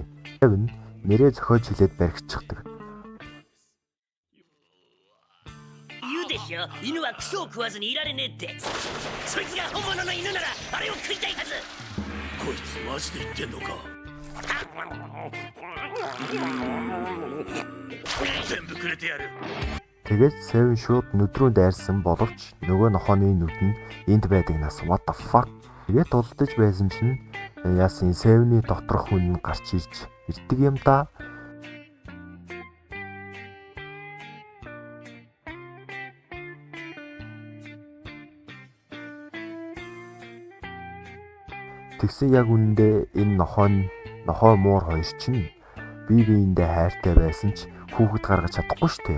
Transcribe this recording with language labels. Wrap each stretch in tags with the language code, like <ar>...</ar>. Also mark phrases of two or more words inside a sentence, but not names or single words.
<mn>Seven нэрээ зохиож хилээд баригдчихдаг.</mn> <ja>言うでしょ、犬はクソを食わずにいられねえって。そいつが本物の犬ならあれを食いたいはず。こいつマジで言ってんのか。全部くれてやる。</ja> <mn>Тэгээд Seven шууд нүд рүү дайрсан боловч нөгөө нохооны нүд нь энд байдагнаас</mn> <en>what the fuck.</en> <mn>Тэгээд дулдаж байсан чинь яасан Seven-ийн доторх хүн нь гарч ирж ирдэг юм да. Тэгсэн яг үнэндээ энэ нохоо муур хоёр чинь бие биендээ хайртай байсан ч хүүхэд гаргаж чадахгүй шүү дээ.</mn>